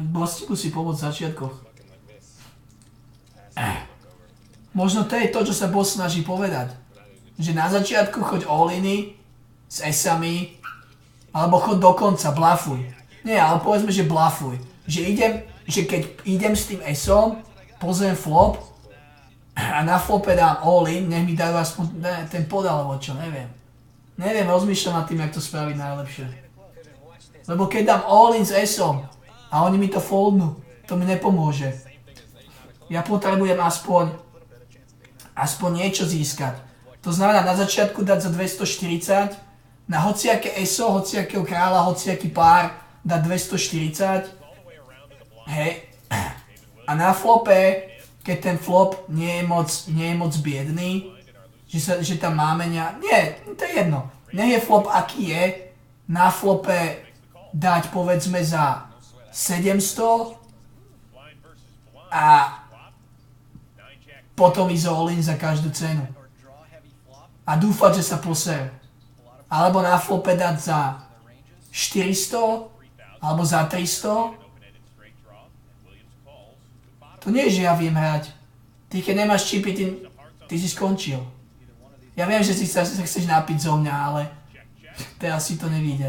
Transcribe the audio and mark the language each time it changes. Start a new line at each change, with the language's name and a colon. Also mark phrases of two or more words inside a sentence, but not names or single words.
Slovak: Bosti musí pomôcť v začiatkoch. Možno to je to, čo sa boss snaží povedať. Že na začiatku choď all-iny s esami, alebo choď do konca, blufuj. Nie, ale povedzme, že blufuj. Že keď idem s tým esom, pozriem flop a na flope dám all-in, nech mi dajú aspoň ten pod alebo čo, neviem. Neviem, rozmýšľam nad tým, jak to spraviť najlepšie. Lebo keď dám all-in s esom a oni mi to foldnú, to mi nepomôže. Ja potrebujem aspoň niečo získať. To znamená na začiatku dať za 240, na hociaké eso, hociakého kráľa, hociaký pár dať 240. Hej. A na flope, keď ten flop nie je moc biedný, že tam máme nie, to je jedno. Nech je flop aký je, na flope dať povedzme za 700 a potom ísť all-in za každú cenu. A dúfať, že sa posere. Alebo na flope dať za 400 alebo za 300. To nie je, že ja viem hrať. Ty keď nemáš čipy, ty si skončil. Ja viem, že si sa chceš napiť zo mňa, ale teraz si to nevíde.